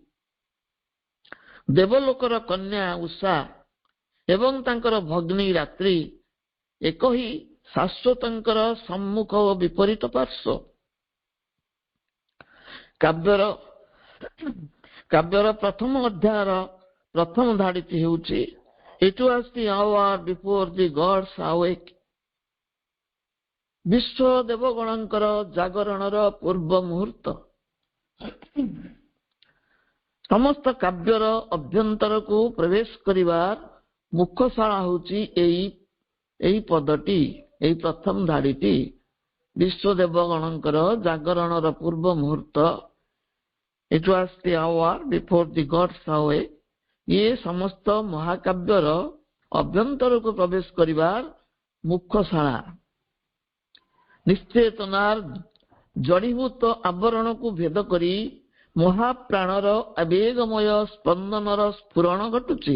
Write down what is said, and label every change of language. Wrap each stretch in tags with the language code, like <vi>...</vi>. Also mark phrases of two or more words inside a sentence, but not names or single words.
<or>ଦେବଲୋକର କନ୍ୟା ଉଷା ଏବଂ ତାଙ୍କର ଭଗ୍ନୀ ରାତ୍ରି ଏକ ହିଁ ଶାଶ୍ୱତଙ୍କର ସମ୍ମୁଖ ଓ ବିପରୀତ ପାର୍ଶ୍ୱ। କାବ୍ୟର ପ୍ରଥମ ଅଧ୍ୟାୟର ପ୍ରଥମ ଧାଡ଼ିଟି ହେଉଛି</or> <en>It was the hour before the gods awake.</en> <or>ବିଶ୍ୱ ଦେବଗଣଙ୍କର ଜାଗରଣର ପୂର୍ବ ମୁହୂର୍ତ୍ତ। ସମସ୍ତ କାବ୍ୟର ଅଭ୍ୟନ୍ତରକୁ ପ୍ରବେଶ କରିବାର ମୁଖ୍ୟଶାଳା ହେଉଛି ଏହି ପଦଟି, ଏହି ପ୍ରଥମ ଧାଡ଼ିଟି। ବିଶ୍ୱ ଦେବଗଣଙ୍କର ଜାଗରଣର ପୂର୍ବ ମୁହୂର୍ତ୍ତ।</or> <en>It was the hour before the gods awake.</en> <or>ଇଏ ସମସ୍ତ ମହାକାବ୍ୟର ଅଭ୍ୟନ୍ତରକୁ ପ୍ରବେଶ କରିବାର ମୁଖ୍ୟଶାଳା। ନିଶ୍ଚେତନାର ଜଡୀଭୂତ ଆବରଣକୁ ଭେଦ କରି ମହାପ୍ରାଣର ଆବେଗମୟ ସ୍ପନ୍ଦନର ସ୍ଫୁରଣ ଘଟୁଛି।</or>